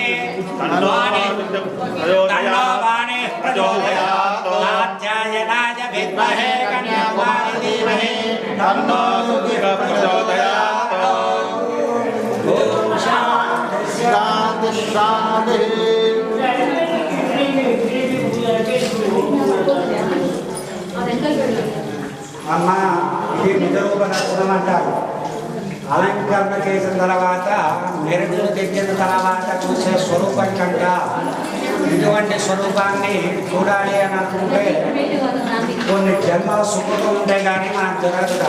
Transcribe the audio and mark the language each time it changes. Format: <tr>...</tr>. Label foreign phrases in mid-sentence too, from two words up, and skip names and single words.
<sa>तन्नो वाणी प्रचोदयात् कात्यायनाय विद्महे कन्याकुमारी धीमहि तन्नो दुर्गा प्रचोदयात् ओम शांति शांति शांति</sa> <te>అమ్మ ఇది నిజరూప దర్శనం అంటారు. అలంకరణ చేసిన తర్వాత మెరుగులు తెచ్చిన తర్వాత చూసే స్వరూపం కంట ఇటువంటి స్వరూపాన్ని చూడాలి అని అనుకుంటే కొన్ని జన్మల సుఖం ఉంటే కానీ మనకు జరగదు.</te>